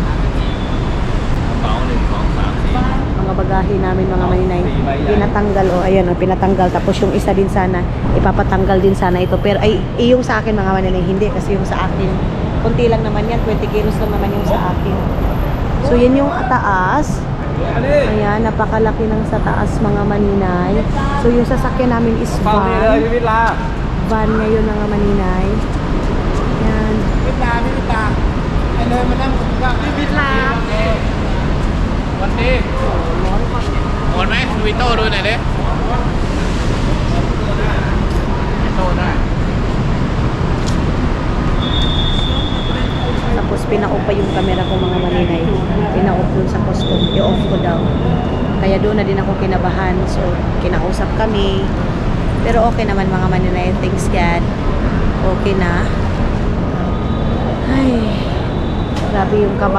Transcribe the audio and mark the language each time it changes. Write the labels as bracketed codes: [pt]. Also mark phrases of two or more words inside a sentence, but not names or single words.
[tl] Mga bagahe namin mga maninay pinatanggal pinatanggal tapos yung isa din sana ipapatanggal din sana ito pero yung sa akin mga maninay hindi kasi yung sa akin Kunti lang naman yan, 20 kilos lang naman yung sa akin. So, yan yung taas. Ayan, napakalaki ng sa taas mga maninay. So, yung sasakyan namin is van. Van ngayon mga maninay. Ayan. [th] Muốnไหมวิโต้ดูหน่อยดิวิโต้ได้ [tl] Tapos pina-off pa yung camera ko mga maninay. Pina-off dun sa custom. I-off ko daw. Kaya doon na din ako kinabahan. So, kinausap kami. Pero okay naman mga maninay. [en] Thanks God. [tl] Okay na. Ay, grabe yung kaba.